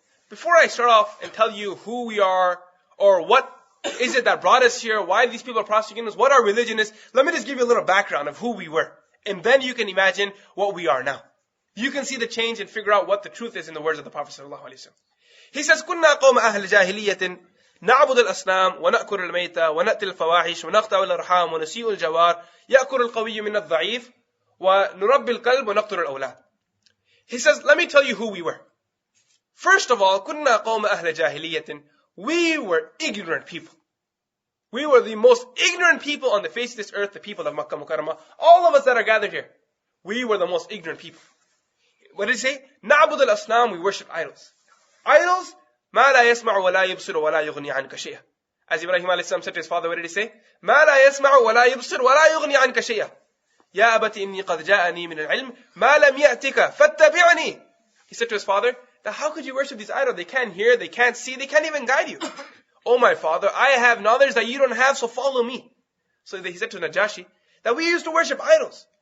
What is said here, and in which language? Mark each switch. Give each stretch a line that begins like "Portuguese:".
English: Before I start off and tell you who we are, or what is it that brought us here, why these people are prosecuting us, what our religion is, let me just give you a little background of who we were. And then you can imagine what we are now. You can see the change and figure out what the truth is in the words of the Prophet ﷺ. He says,
Arabic: كنا قوم أهل جاهلية نعبد الأصنام ونأكل الميت ونأتي الفواحش ونقطع الأرحام ونسيء الجوار يأكل القوي من الضعيف ونربي القلب ونقتل الأولاد.
English: He says, let me tell you who we were. First of all,
Arabic: كُنَّا قَوْمَ أَهْلَ جَاهِلِيَّةٍ.
English: We were ignorant people. We were the most ignorant people on the face of this earth, the people of Makkah Mukarramah. All of us that are gathered here, we were the most ignorant people. What did he say?
Arabic: نَعْبُدُ الْأَصْنَامِ.
English: We worship idols.
Arabic: Idols, مَا لَا يَسْمَعُ وَلَا يُبْصِرُ وَلَا يُغْنِي عَنْكَ شَيْئًا.
English: As Ibrahim a.s. said to his father, what did he say?
Arabic: مَا لَا يَسْمَعُ وَلَا يُبْصِرُ وَلَا يُغْنِي عَنْكَ شَيْئًا. يَا أَبَتِ إِنِّي قَدْ جَاءَنِي مِنَ الْعِلْمِ مَا لَمْ يَأْتِكَ فَاتَّبِعْنِي.
English: He said to his father, that how could you worship these idols? They can't hear, they can't see, they can't even guide you. Oh my father, I have knowledge that you don't have, so follow me. So he said to Najashi that we used to worship idols.